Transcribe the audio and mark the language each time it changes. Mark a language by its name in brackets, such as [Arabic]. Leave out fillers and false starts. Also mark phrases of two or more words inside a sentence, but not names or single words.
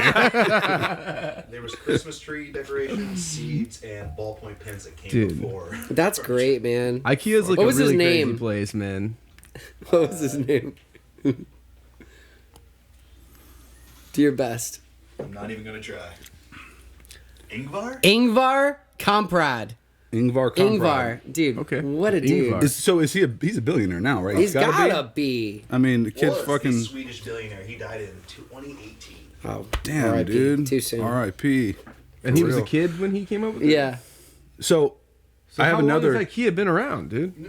[English] There was Christmas tree decorations, seeds, and ballpoint pens that came Dude. before. That's great, man. IKEA's like What a was his really crazy name? place, man. What was his name? Do your best. I'm not even gonna try. Ingvar? Ingvar Kamprad. Ingvar Kamprad. Ingvar, dude. Okay. What a dude. Ingvar. Is he he's a billionaire now, right? He's gotta be. be. I mean, the kid's Was fucking. the Swedish billionaire. He died in 2018. Oh, Damn, R.I.P. dude. Too soon. R.I.P. And he For was a real. kid when he came up with it? Yeah. So, So I have how another. long has IKEA been around, dude?